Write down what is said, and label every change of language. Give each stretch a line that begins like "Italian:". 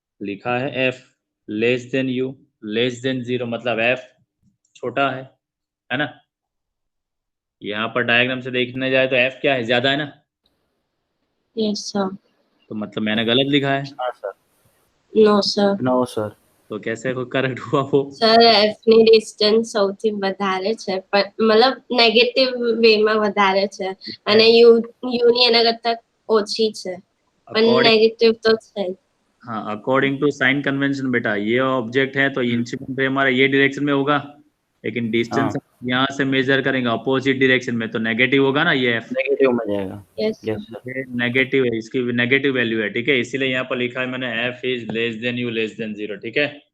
Hindi: लिखा है F less than you less than 0, मतलब एफ छोटा है ना। यहाँ पर डायग्राम से देखने जाए तो एफ क्या है, ज्यादा है ना।
English: Yes, sir.
Hindi: तो मतलब मैंने गलत लिखा है। हाँ sir.
English: No, sir. No sir.
Hindi: तो कैसे करेक्ट हुआ वो।
Gujarati: સર એફ ની ડિસ્ટન્સ સૌથી વધારે છે, પણ મતલબ નેગેટિવ વે માં વધારે છે અને યુ ની એના કરતા ઓછી છે, પણ
English: according
Gujarati: નેગેટિવ તો છે જ.
Hindi: हाँ, अकॉर्डिंग टू साइन कन्वेंशन बेटा, ये ऑब्जेक्ट है तो इंसिडेंट रे हमारा ये डायरेक्शन में होगा, लेकिन डिस्टेंस हाँ यहाँ से मेजर करेंगे अपोजिट डायरेक्शन में, तो नेगेटिव होगा ना ये एफ। नेगेटिव में जाएगा।
English: Yes, sir. Yes sir.
Hindi: ये नेगेटिव है, इसकी नेगेटिव वैल्यू है, ठीक है। इसीलिए यहाँ पर लिखा है मैंने F is less than you less than 0, ठीक है।